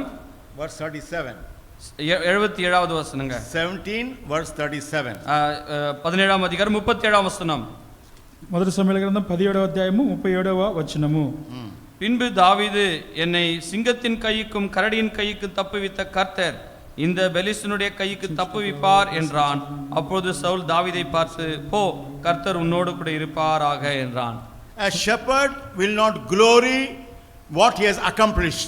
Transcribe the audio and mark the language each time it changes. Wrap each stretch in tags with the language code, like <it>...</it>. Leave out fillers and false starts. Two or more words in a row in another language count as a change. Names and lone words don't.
<en>verse 37.</en> <ta>77வது வசனங்க.</ta> <en>17 verse 37.</en> <ta>17ஆம் அதிகாரம் 37ஆம் வசனம்.</ta> <te>మొదటి సమూయేలు గ్రంథం 17వ అధ్యాయము 37వ వచనము.</te> <ta>பின்பு தாவீது, என்னை சிங்கத்தின் கைக்கும் கரடியின் கைக்கும் தப்புவித்த கர்த்தர் இந்த பெலிஸ்தனுடைய கைக்கு தப்புவிப்பார் என்றான். அப்பொழுது சவுல் தாவீதை பார்த்து, போ, கர்த்தர் உன்னோடு கூட இருப்பாராக என்றான்.</ta> <en>A shepherd will not glory what he has accomplished.</en>